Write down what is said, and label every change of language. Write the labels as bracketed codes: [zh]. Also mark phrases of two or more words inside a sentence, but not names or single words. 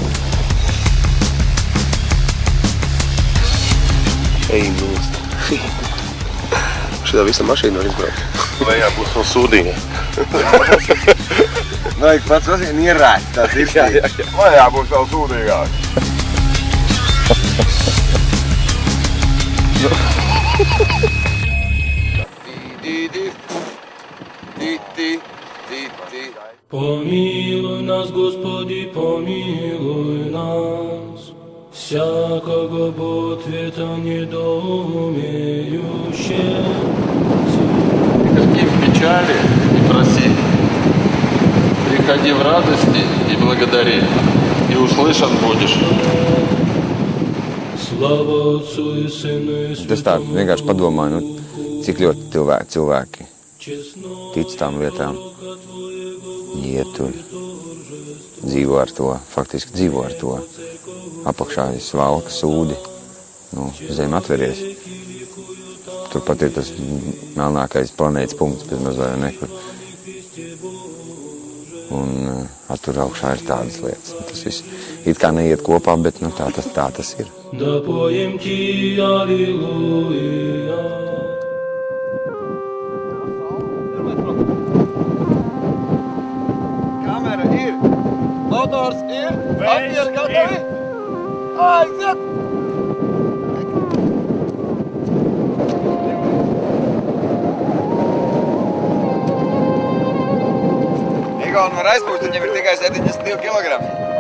[lv] Ej, nost. Šitā visa mašīna var izbraukt. Lejā būs vēl sūdīņa. Vajag pats vien ierēt, tās ir. Jā. Lejā būs vēl sūdīgāk. [ru] Помилуй нас, Господи, помилуй нас, всякого ответа недоумеющего. Терпи в печали и проси, приходи в радости и благодари, и услышан будешь. Слава Отцу и Сыну и [lv] Tas tā vienkārši padomāju, cik ļoti cilvēki tic tām lietām. Iet tur, dzīvo ar to, faktiski dzīvo ar to. Apakšā ir svalka, sūdi, zem atveries. Turpat ir tas melnākais planētas punkts, pēc mazliet nekur. Un tur augšā ir tādas lietas. Tas viss it kā neiet kopā, bet tā tas ir. [cu] Да поем ти, аллилуйя. [lv] Kamera ir, motors ir, atvieri gatavi. Aiziet! Igauni var aizpūst, viņam ir tikai 72 kilogrami.